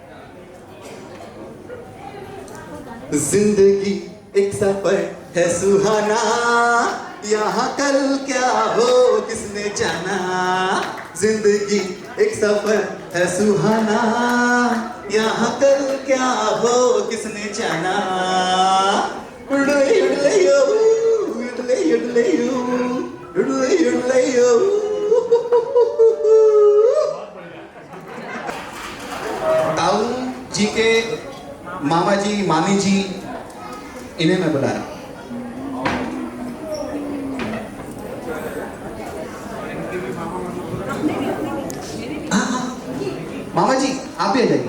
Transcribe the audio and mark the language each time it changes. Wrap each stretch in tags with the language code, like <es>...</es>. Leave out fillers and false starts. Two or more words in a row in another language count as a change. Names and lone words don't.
<hi>जिंदगी एक सफर है सुहाना, यहाँ कल क्या हो किसने जाना। जिंदगी एक सफर है सुहाना, यहाँ कल क्या हो किसने जाना। उड़ले उड़ले यो, उड़ले उड़ले यो, उड़ले उड़ले यो। ताऊ जी के मामा जी, मामी जी, इन्हें मैं बुला रहा हूं। मामा जी आप भी आ जाइए।</hi>